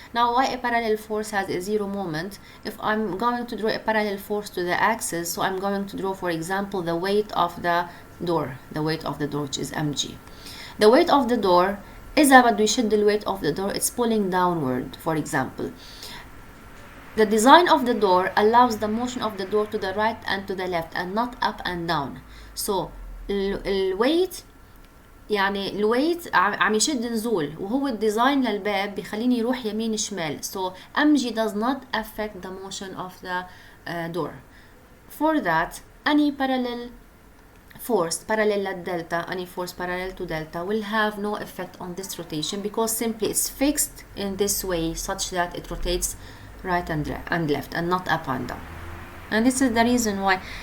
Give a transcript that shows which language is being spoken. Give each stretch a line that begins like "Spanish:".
English: Now, why a parallel force has a 0 moment? If I'm going to draw a parallel force to the axis, so I'm going to draw, for example, the weight of the door, which is mg. The weight of the door,
Arabic: إذا بده يشد
English: the weight of the door, it's pulling downward, for example. The design of the door allows the motion of the door to the right and to the left and not up and down.
Arabic: So الويت يعني الويت عم يشد نزول، وهو الديزاين للباب بيخليني يروح يمين شمال.
English: So mg does not affect the motion of the door. For that, any parallel force parallel للدلتا, any force parallel to delta will have no effect on this rotation, because simply it's fixed in this way such that it rotates right and left and not up and down. And this is the reason why